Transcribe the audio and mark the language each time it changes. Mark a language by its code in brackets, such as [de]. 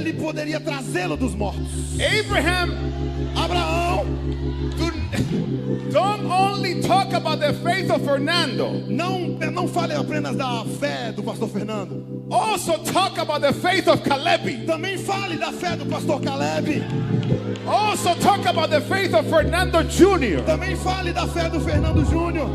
[pt] ele poderia trazê-lo dos mortos. Abraão, [en] Don't only talk about the faith of Fernando. [pt] não fale apenas da fé do pastor Fernando. [en] Also talk about the faith of Caleb. [pt] Também fale da fé do pastor Caleb. [en] Also talk about the faith of Fernando Jr. [pt] Também fale da fé do Fernando Júnior.